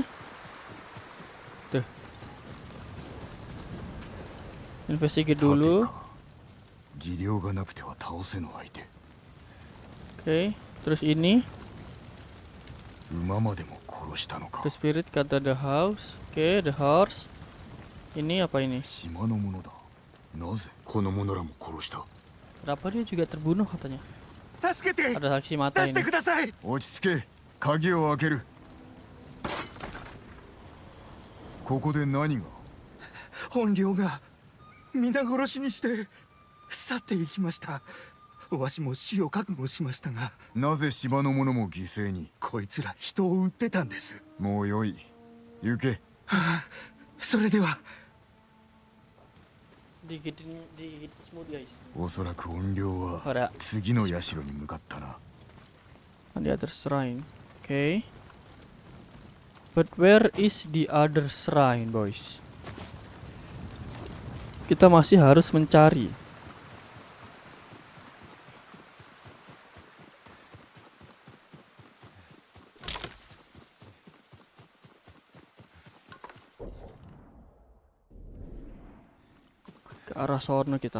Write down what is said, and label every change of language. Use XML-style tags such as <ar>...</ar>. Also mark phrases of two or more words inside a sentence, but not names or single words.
<id>Tuh. Investigate dulu.</id> <ja>技量がなくては倒せぬ相手。</ja> <id>Oke, terus ini</id> <ja>馬までも殺したのか。</ja> <en>the spirit kata the house. Oke, the horse.</en> <id>Ini apa ini?</id> <ja>島のものだ。なぜこの者らも殺した。</ja> <id>Kenapa dia juga terbunuh katanya?</id> <ja>助けて。</ja> <id>Ada saksi mata</id> <ja>出して</ja> <id>ini.</id> <ja>ください。落ち着け。鍵を開ける。ここで何が。本領が皆殺しにして去っていきました。わしも死を覚悟しましたが、なぜ島の者も犠牲に。こいつら人を撃ってたんです。もうよい。行け。それでは。</ja> <id>Digigit semut guys.</id> <ja>おそらく怨霊は</ja> <id>Ada</id> <ja>次の社に向かったな。</ja> <en>the other shrine. Okay. But where is the other shrine, boys?</en> <id>Kita masih harus mencari. Ke arah sono kita.</id>